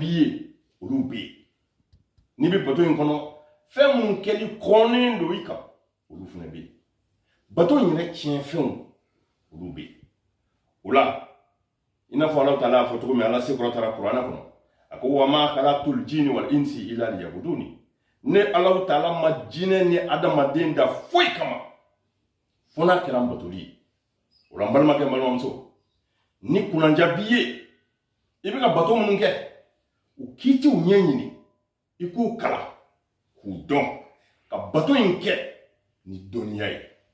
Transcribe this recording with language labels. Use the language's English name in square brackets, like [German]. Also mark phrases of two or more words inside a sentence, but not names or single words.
[Bambara] ye olu bɛ yen n'i bɛ bato in kɔnɔ fɛn minnu kɛli kɔnnen don i kan olu fana bɛ yen bato in yɛrɛ tiɲɛfɛnw olu bɛ yen o la i n'a fɔ Alahu Taala y'a fɔ cogo min Ala sekɔrɔ taara kuranɛ kɔnɔ a ko [Arabic] وما خلقت الجن والإنس إلا ليعبدون [Bambara] ne Alahu Taala ma jinɛ ni adamaden da foyi kama fo n'a kɛra n batoli ye o la n balimakɛ n balimamuso ni kunanja b'i ye i bɛ ka bato minnu kɛ u k'i t'u ɲɛ ɲini i k'u kalan k'u dɔn ka bato in kɛ ni dɔnniya ye